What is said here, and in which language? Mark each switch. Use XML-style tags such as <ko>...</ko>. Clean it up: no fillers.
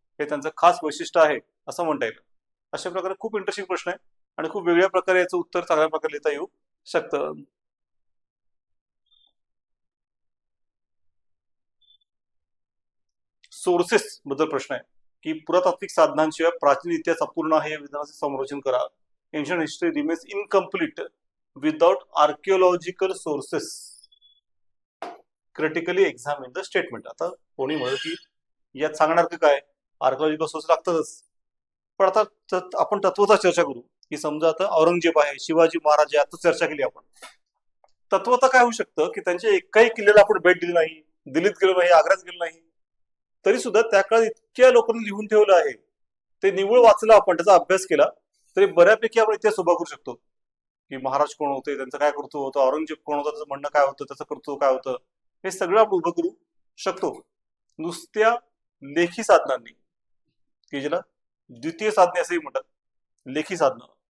<mr>हे त्यांचं खास वैशिष्ट्य आहे असं म्हणता येईल. अशा प्रकारे खूप इंटरेस्टिंग प्रश्न आहे आणि खूप वेगळ्या प्रकारे याचं उत्तर चांगल्या प्रकारे लिहिता येऊ शकतं. सोर्सेस बद्दल प्रश्न आहे की पुरातात्विक साधनांशिवाय प्राचीन इतिहास अपूर्ण आहे या विधानाचे संरक्षण करा.</mr> <en>Ancient history remains incomplete without archaeological sources. Critically examine the statement.</en> <mr>आता कोणी म्हणत की यात सांगणार की काय, आर्किओलॉजिकल सोर्स लागतातच, पण आता आपण तत्वता चर्चा करू की समजा आता औरंगजेब आहे, शिवाजी महाराज आहे, आता चर्चा केली आपण. तत्वता काय होऊ शकतं की त्यांच्या एकाही किल्ल्याला आपण भेट दिली नाही, दिल्लीत गेलो नाही, आग्र्यात गेलो नाही, तरी सुद्धा त्या काळात इतक्या लोकांनी लिहून ठेवलं आहे, ते निव्वळ वाचलं आपण, त्याचा अभ्यास केला तरी बऱ्यापैकी आपण इतिहास उभा करू शकतो की महाराज कोण होते, त्यांचं काय कर्तृत्व होतं, औरंगजेब कोण होता, त्याचं म्हणणं काय होतं, त्याचं कर्तृत्व काय होतं, हे सगळं आपण उभं करू शकतो नुसत्या लेखी साधनांनी, की ज्याला द्वितीय साधने असंही म्हणतात, लेखी साधनं.</mr>